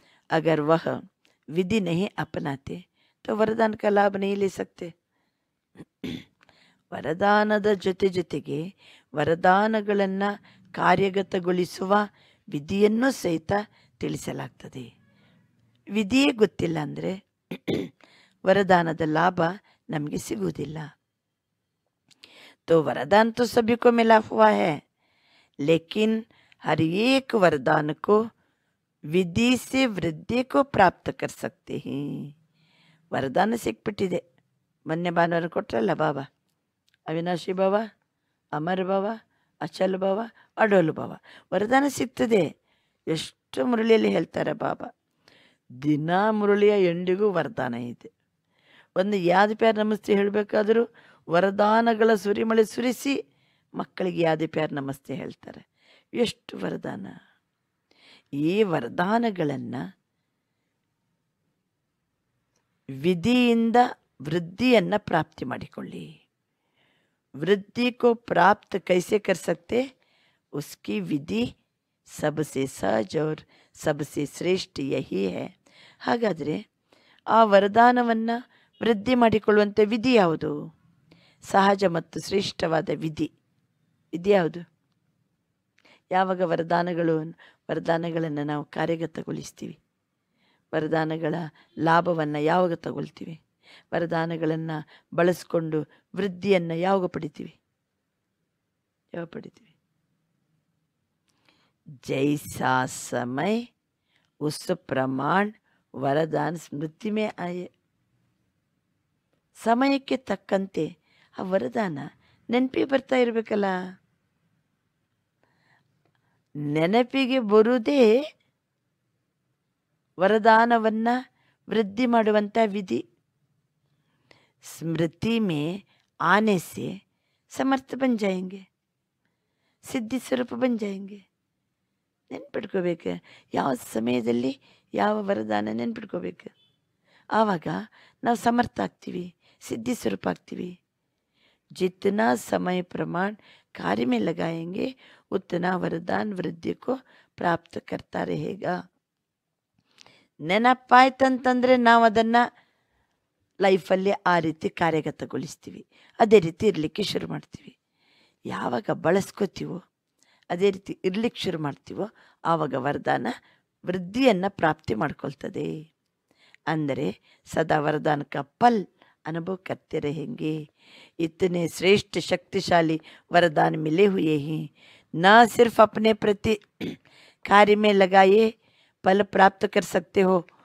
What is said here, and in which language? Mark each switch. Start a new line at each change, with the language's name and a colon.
Hindi: ಅಗರ್ ವಹ ವಿಧಿ ನಹಿ ಅಪನಾತೆ तो वरदान का लाभ नहीं ले सकते.
Kannada: ವರದಾನದ ಜೊತೆಗೆ ವರದಾನಗಳನ್ನು ಕಾರ್ಯಗತಗೊಳಿಸುವ ವಿಧಿಯನ್ನು ಸಹಿತ ತಿಳಿಸಲಾಗ್ತದೆ. ವಿಧಿಯೇ ಗೊತ್ತಿಲ್ಲ ಅಂದರೆ ವರದಾನದ ಲಾಭ ನಮಗೆ ಸಿಗುವುದಿಲ್ಲ.
Hindi: तो वरदान तो सभी को मिला हुआ है, लेकिन हर एक वरदान को विधि से वृद्धि को प्राप्त कर सकते हैं.
Kannada: ವರದಾನ ಸಿಕ್ಬಿಟ್ಟಿದೆ. ಮೊನ್ನೆ ಭಾನುವಾರ ಕೊಟ್ರಲ್ಲ ಬಾಬಾ, ಅವಿನಾಶಿ ಭವ, ಅಮರ್ ಭವ, ಅಚಲ್ ಭವ, ಅಡೋಲ್ ಭವ. ವರದಾನ ಸಿಗ್ತದೆ. ಎಷ್ಟು ಮುರಳಿಯಲ್ಲಿ ಹೇಳ್ತಾರೆ ಬಾಬಾ, ದಿನ ಮುರಳಿಯ ಎಂಡಿಗೂ ವರದಾನ ಇದೆ. ಒಂದು ಯಾದ ಪ್ಯಾರ್ ನಮಸ್ತೆ ಹೇಳಬೇಕಾದರೂ ವರದಾನಗಳ ಸುರಿಮಳೆ ಸುರಿಸಿ ಮಕ್ಕಳಿಗೆ ಯಾದ ಪ್ಯಾರ್ ನಮಸ್ತೆ ಹೇಳ್ತಾರೆ. ಎಷ್ಟು ವರದಾನ! ಈ ವರದಾನಗಳನ್ನು ವಿಧಿಯಿಂದ ವೃದ್ಧಿಯನ್ನು ಪ್ರಾಪ್ತಿ ಮಾಡಿಕೊಳ್ಳಿ.
Hindi: वृद्धि को प्राप्त कैसे कर सकते, उसकी विधि सबसे सहज और सबसे श्रेष्ठ यही है.
Kannada: ಹಾಗಾದರೆ ಆ ವರದಾನವನ್ನು ವೃದ್ಧಿ ಮಾಡಿಕೊಳ್ಳುವಂಥ ವಿಧಿ ಯಾವುದು? ಸಹಜ ಮತ್ತು ಶ್ರೇಷ್ಠವಾದ ವಿಧಿ ಯಾವುದು? ಯಾವಾಗ ವರದಾನಗಳನ್ನು ನಾವು ಕಾರ್ಯಗತಗೊಳಿಸ್ತೀವಿ, ವರದಾನಗಳ ಲಾಭವನ್ನು ಯಾವಾಗ ತಗೊಳ್ತೀವಿ, ವರದಾನಗಳನ್ನು ಬಳಸ್ಕೊಂಡು ವೃದ್ಧಿಯನ್ನು ಯಾವಾಗ ಪಡಿತೀವಿ?
Hindi: ಜೈಸಾ ಸಮಯ ಉಸ್ ಪ್ರಮಾಣ ವರದಾನ ಸ್ಮೃತಿ ಮೇ ಆಯೆ.
Kannada: ಸಮಯಕ್ಕೆ ತಕ್ಕಂತೆ ಆ ವರದಾನ ನೆನಪಿಗೆ ಬರ್ತಾ ಇರಬೇಕಲ್ಲ. ನೆನಪಿಗೆ ಬರುವುದೇ वरदानವನ್ನು वृद्धि ಮಾಡುವಂಥ ವಿಧಿ.
Hindi: स्मृति में आने से समर्थ बन जाएंगे, ಸಿದ್ಧಿ ಸ್ವರೂಪ बन जाएंगे.
Kannada: ನೆನ್ಪಿಟ್ಕೋಬೇಕು ಯಾವ ಸಮಯದಲ್ಲಿ ಯಾವ ವರದಾನ ನೆನ್ಪಿಟ್ಕೋಬೇಕು. ಆವಾಗ ನಾವು ಸಮರ್ಥ ಆಗ್ತೀವಿ, ಸಿದ್ಧಿ ಸ್ವರೂಪ ಆಗ್ತೀವಿ.
Hindi: जितना समय प्रमाण कार्य में लगाएंगे उतना वरदान वृद्धि को प्राप्त करता रहेगा.
Kannada: ನೆನಪಾಯ್ತಂತಂದರೆ ನಾವು ಅದನ್ನು ಲೈಫಲ್ಲಿ ಆ ರೀತಿ ಕಾರ್ಯಗತಗೊಳಿಸ್ತೀವಿ, ಅದೇ ರೀತಿ ಇರಲಿಕ್ಕೆ ಶುರು ಮಾಡ್ತೀವಿ. ಯಾವಾಗ ಬಳಸ್ಕೋತೀವೋ ಅದೇ ರೀತಿ ಇರಲಿಕ್ಕೆ ಶುರು ಮಾಡ್ತೀವೋ ಆವಾಗ ವರದಾನ ವೃದ್ಧಿಯನ್ನು ಪ್ರಾಪ್ತಿ ಮಾಡ್ಕೊಳ್ತದೆ. ಅಂದರೆ ಸದಾ
Hindi: ವರದಾನ का फल अनुभव करते रहेंगे. इतने श्रेष्ठ शक्तिशाली वरदान मिले हुए हैं, न सिर्फ अपने प्रति कार्य में लगाए ಫಲ ಪ್ರಾಪ್ತ ಕರ್ ಸಕ್ತೆ ಹೋ.